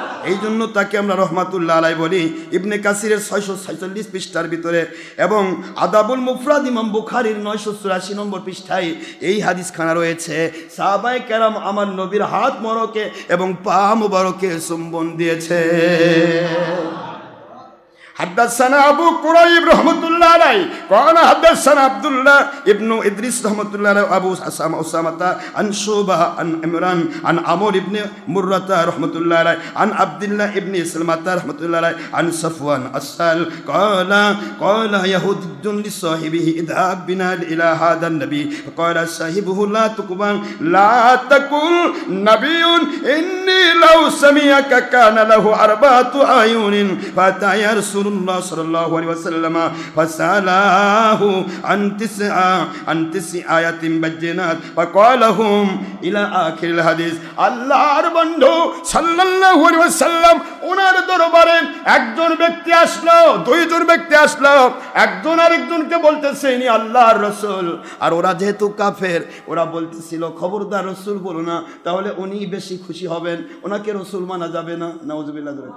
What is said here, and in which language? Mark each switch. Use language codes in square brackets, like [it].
[bn] এই জন্য তাকে আমরা রহমাতুল্লাহ আলাইহি বলি। ইবনে কাসিরের 646 পৃষ্ঠার ভিতরে এবং আদাবুল মুফরাদ ইমাম বুখারীর 984 নম্বর পৃষ্ঠায় এই হাদিসখানা রয়েছে। সাহাবায়ে কেরাম আমার নবীর হাত মোবারকে এবং পা মোবারকে চুম্বন দিয়েছে। [ar] حدثنا أبو كريب رحمة الله عليه قال حدثنا عبد الله ابن إدريس رحمة الله عليه أبو أسامة عن شعبة عن عمران عن عمرو بن مرة رحمة الله عليه عن عبد الله ابن سلمة رحمة الله عليه عن صفوان السال قال يهود لصاحبه اذهب بنا إلى هذا النبي فقال صاحبه لا تقل نبي إني لو سمعك كان له 4 أعين فأتى يا رسول الله صلى الله عليه وسلم فسأله عن 9 آيات بينات فقالهم إلى آخر الحديث। [bn] আল্লাহর বন্ধু সাল্লাল্লাহু আলাইহি ওয়াসাল্লাম ওনার দরবারে একজন ব্যক্তি আসলো, দুইজন ব্যক্তি আসলো, একজন আরেকজনকে বলতেছে ইনি আল্লাহর রাসূল। আর ওরা যেহেতু কাফের, ওরা বলতেছিল খবরদার রাসূল বলো না, তাহলে উনি বেশি খুশি হবেন, ওনাকে রাসূল মানা যাবে না। নাউজুবিল্লাহ।